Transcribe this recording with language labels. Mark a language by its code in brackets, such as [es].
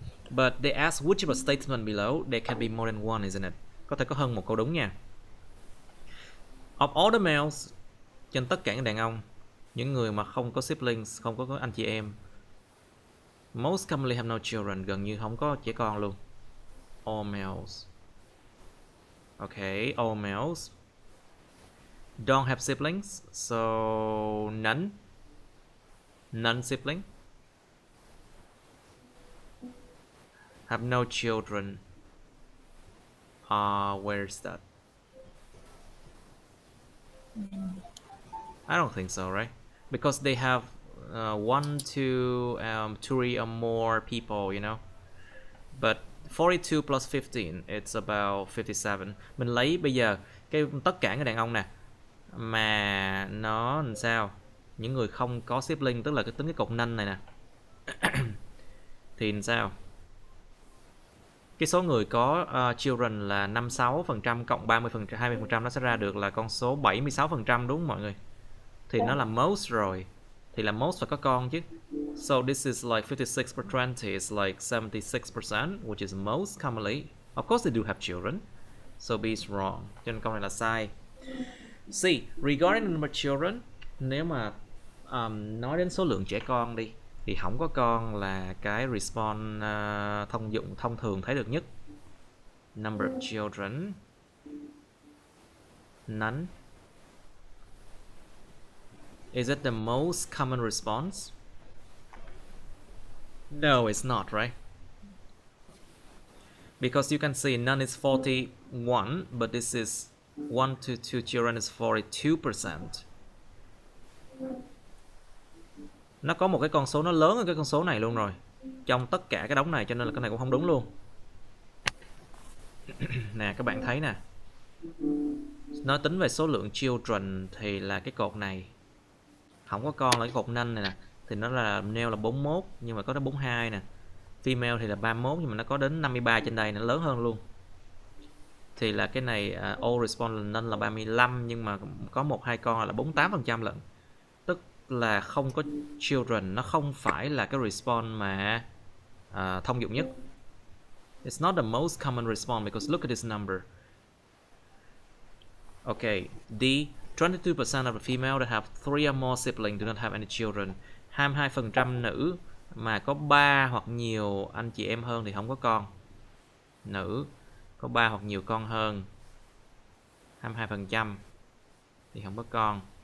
[en] But they ask which of the statement below there can be more than one, isn't it? [vi] Có thể có hơn một câu đúng nha. [en] Of all the males, [vi] trên tất cả những đàn ông, những người mà không có siblings, không có anh chị em, [en] most commonly have no children, [vi] gần như không có trẻ con luôn. [en] All males. Okay, all males don't have siblings, so none. None sibling. Have no children. Where's that? I don't think so, right? Because they have 1, 2, 3 or more people, you know. But 42 plus 15, it's about 57. [vi] Mình lấy bây giờ cái tất cả các đàn ông nè, mà nó làm sao? Những người không có sibling, tức là cái tính cái cột nanh này nè. Thì làm sao? Cái số người có children là 56% cộng 20%, 20% nó sẽ ra được là con số 76%, đúng không mọi người? Thì nó là most rồi. Thì là most phải có con chứ. [en] So this is like 56/20 is like 76%, which is most commonly. Of course they do have children. So B is wrong. [vi] Cho nên câu này là sai. C. [en] Regarding the number of children, [vi] nếu mà nói đến số lượng trẻ con đi, thì không có con là cái response thông thường thấy được nhất. [en] Number of children, none. Is it the most common response? No, it's not, right? Because you can see none is 41, but this is 1 to 2 children is 42%. [vi] Nó có một cái con số nó lớn hơn cái con số này luôn rồi, trong tất cả cái đống này, cho nên là cái này cũng không đúng luôn. Nè các bạn thấy nè, nó tính về số lượng children thì là cái cột này, không có con là cái cột nanh này nè, thì nó là male là 41 nhưng mà có đến 42 nè, female thì là 31 nhưng mà nó có đến 53 trên đây, nó lớn hơn luôn. Thì là cái này all response none là 35 nhưng mà có 1-2 con là 48% lận. Tức là không có children, nó không phải là cái response mà thông dụng nhất. [en] It's not the most common response because look at this number. Okay, D. 22% of the female that have 3 or more siblings do not have any children. [vi] 22% nữ mà có 3 hoặc nhiều anh chị em hơn thì không có con. Nữ có 3 hoặc nhiều con hơn, 22% thì không có con.